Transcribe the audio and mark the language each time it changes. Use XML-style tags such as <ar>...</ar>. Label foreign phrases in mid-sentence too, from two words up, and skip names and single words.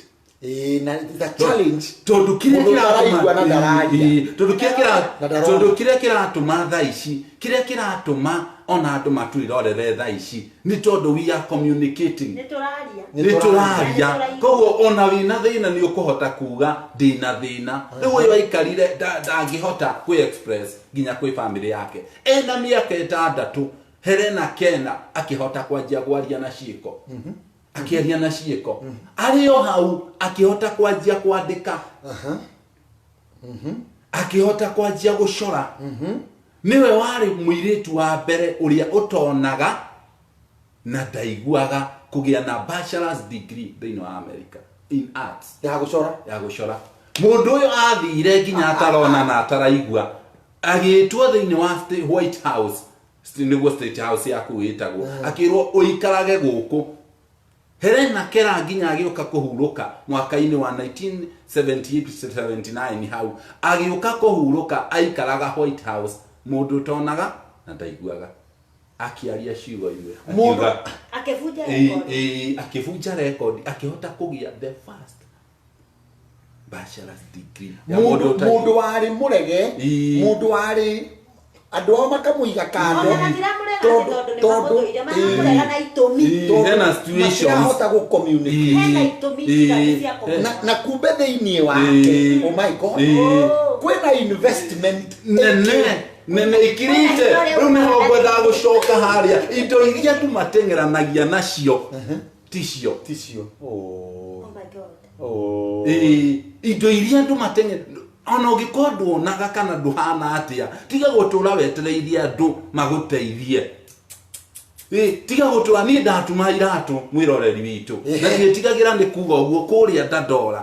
<en>na the challenge</en> <ki>tondu kiria kiratuma thaa ici kiria kiratuma ona andu matwirorere thaa ici ni tondu</ki> <en>we are communicating</en> <ki>ni turaria koguo ona wina thina ni ukuhota kuga ndina thina riu uyu aikarire ndangihota ku express nginya kwi family yake ena miaka 6 Helena Keller akihota kwanjia gwaria na ciiko akiaria na ciiko ario hau akihota kwanjia kwandika akihota kwanjia gucora niwe wari muiritu wa mbere uria utonaga na ndaiguaga kugia na</ki> <en>bachelor's degree</en> <ki>thĩinĩ wa America</ki> <en>in arts</en> <ki>ya gucora mundu uyu athire nginya atarona na ataraigua agitwo thĩinĩ wa White House niguo State House ya kuitagwo akirwo uikarage guku Helena Keller nginya agĩũka kũhurũka mwaka-inĩ wa 1978-79 hau agĩũka kũhurũka aikaraga White House mũndũ ũtonaga na ndaiguaga akiaria ciugo imwe akĩbunja record akĩhota kũgia</ki> <en>the first bachelor's degree</en> <ki>mũndũ warĩ mũrege mũndũ warĩ andũ ao makamuiga kando tondũ hena situations na kumbe thĩinĩ wake</ki> <en>oh my god</en> <ki>kwĩna investment nene ikirite rĩu nĩho ngwendaga gũcoka harĩa indo iria tumateng'eranagia nacio ticio indo iria tumateng'era ona ũngĩkorwo nduonaga kana nduhana atĩa tiga gũtũra wetereirie andũ magũteithie tiga gũtũra niĩ ndatuma iratũ mwĩroreri witũ na nĩtigagĩra nĩ kuga ũguo kũrĩa ndandora</ki>